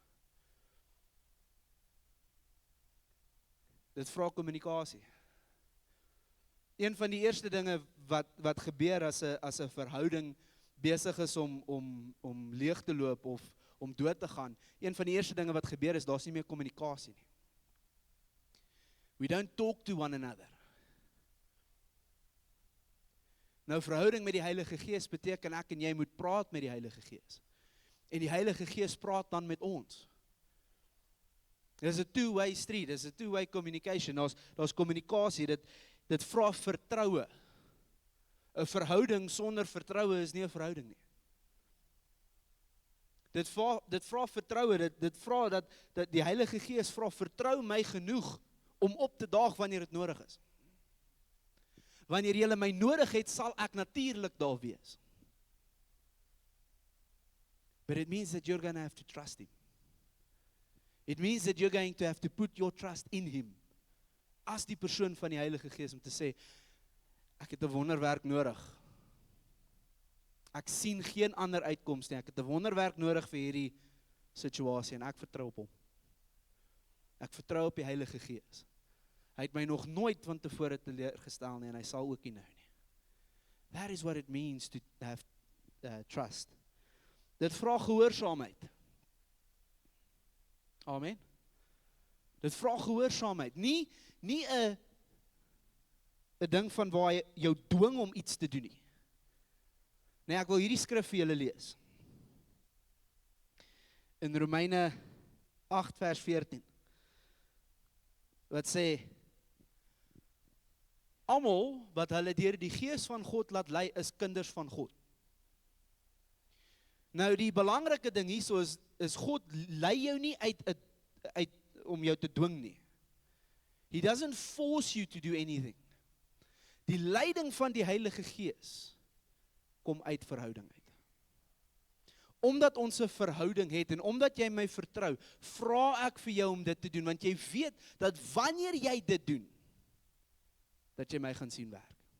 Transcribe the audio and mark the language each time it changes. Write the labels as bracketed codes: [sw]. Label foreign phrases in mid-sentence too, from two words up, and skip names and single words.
[af] Dit vra kommunikasie. Een van die eerste dinge wat gebeur as 'n verhouding besig is om leeg te loop of om dood te gaan, een van die eerste dinge wat gebeur is, daar's nie meer kommunikasie nie. [en] We don't talk to one another. [af] Nou verhouding met die Heilige Gees beteken ek en jy moet praat met die Heilige Gees. En die Heilige Gees praat dan met ons. Dis 'n [en] two-way street, [af] dis 'n [en] two-way communication, [af] daar's kommunikasie, dit vra vertroue. 'n Verhouding sonder vertroue is nie 'n verhouding nie. Dit vra vertroue, dit vra dat die Heilige Gees vra vertrou my genoeg om op te daag wanneer dit nodig is. Wanneer jy my nodig het, sal ek natuurlik daar wees. [en] But it means that you're going to have to trust him. It means that you're going to have to put your trust in him. [af] As die persoon van die Heilige Gees om te sê, ek het 'n wonderwerk nodig. Ek sien geen ander uitkoms nie. Ek het 'n wonderwerk nodig vir hierdie situasie en ek vertrou op hom. Ek vertrou op die Heilige Gees. Hy het my nog nooit van tevore teleurgestel nie en hy sal ook nie nou nie. [en] That is what it means to have trust. [af] Dit vra gehoorsaamheid. Amen. Dit vra gehoorsaamheid. Nie 'n ding van waar jy jou dwing om iets te doen nie. Nee, ek wil hierdie skrif vir julle lees. In Romeine 8 vers 14. Wat sê, almal wat hulle deur die Gees van God laat lei, is kinders van God. Nou die belangrike ding hierso is God lei jou nie uit om jou te dwing nie. [en] He doesn't force you to do anything. [af] Die leiding van die Heilige Gees kom uit verhouding uit. Omdat ons 'n verhouding het en omdat jy my vertrou, vra ek vir jou om dit te doen, want jy weet dat wanneer jy dit doen, dat jy my gaan sien werk.